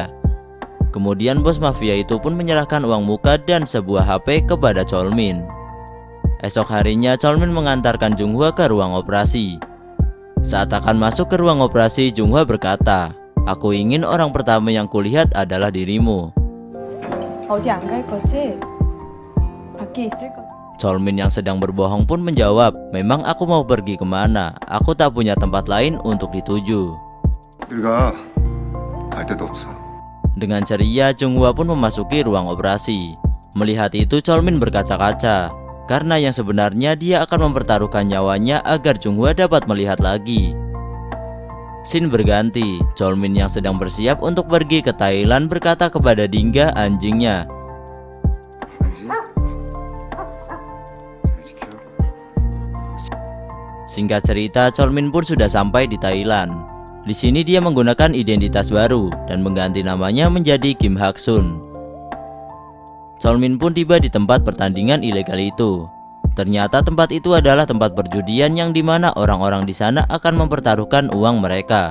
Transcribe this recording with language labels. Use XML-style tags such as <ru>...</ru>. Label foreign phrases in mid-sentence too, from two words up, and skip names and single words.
<id>Kemudian bos mafia itu pun menyerahkan uang muka dan sebuah HP kepada Cholmin. Esok harinya Cholmin mengantarkan Junghwa ke ruang operasi. Saat akan masuk ke ruang operasi, Junghwa berkata, "Aku ingin orang pertama yang kulihat adalah dirimu."</id> <ko>어디 안 갈 거지? 밖에 있을 거지?</ko> <id>Cholmin yang sedang berbohong pun menjawab, "Memang aku mau pergi kemana? Aku tak punya tempat lain untuk dituju."</id> <ko>어딜 가? 갈 데도 없어.</ko> <id>Dengan ceria, Junghwa pun memasuki ruang operasi. Melihat itu, Cholmin berkaca-kaca, karena yang sebenarnya dia akan mempertaruhkan nyawanya agar Junghwa dapat melihat lagi. Scene berganti, Cholmin yang sedang bersiap untuk pergi ke Thailand berkata kepada Dingga, anjingnya,</id> <ko>안지? 잘 지켜.</ko> <id>Singkat cerita, Cholmin pun sudah sampai di Thailand. Di sini dia menggunakan identitas baru dan mengganti namanya menjadi Kim Hak-sun. Cholmin pun tiba di tempat pertandingan ilegal itu. Ternyata tempat itu adalah tempat perjudian yang dimana orang-orang di sana akan mempertaruhkan uang mereka.</id>